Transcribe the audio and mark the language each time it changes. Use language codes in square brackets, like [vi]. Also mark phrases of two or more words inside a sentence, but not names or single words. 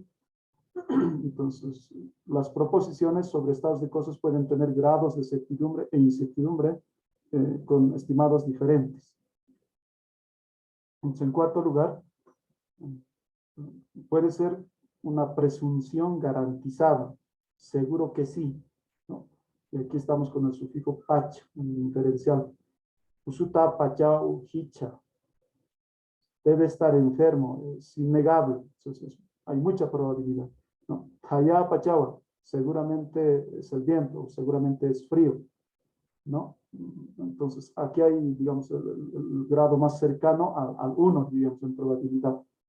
[es] Entonces, las proposiciones sobre estados de cosas pueden tener grados de certidumbre e incertidumbre con estimados diferentes. Entonces, en cuarto lugar, puede ser una presunción garantizada, seguro que sí, ¿no? Y aquí estamos con el sufijo pach, un diferencial. [ay] Usuta pachau hicha. [es] Debe estar enfermo, es innegable. Entonces, hay mucha probabilidad, ¿no? [ay] Haya pachawa, [es] seguramente es el viento, seguramente es frío, ¿no? Entonces, aquí hay, digamos, el grado más cercano al 1, digamos, en probabilidad.